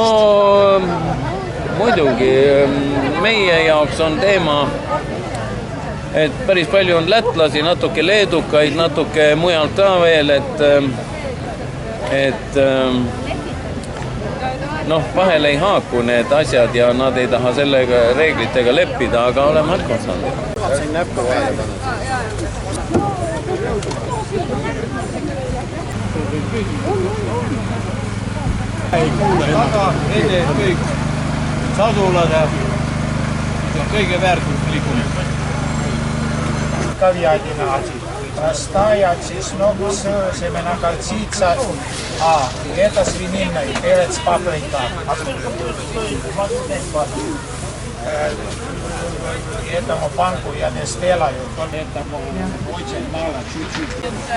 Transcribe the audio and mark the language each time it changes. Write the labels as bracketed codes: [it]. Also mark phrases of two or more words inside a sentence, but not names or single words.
[et] No muidugi, meie jaoks on teema, et päris palju on lätlasi, natuke leedukaid, natuke mujalt ka veel, et vahel ei haaku need asjad ja nad ei taha sellega reeglitega leppida, aga oleme hakkama saanud. Siin näppu vahele pannud. Ei kuule, taga, edes kõik sadulad, see on kõige väärtuslikum. [ru] Говядина простая, чеснок, семена горчица, и это свинина, и перец, паприка. А сколько будет стоить? Этому банку я не сделаю, этому очень мало, чуть-чуть.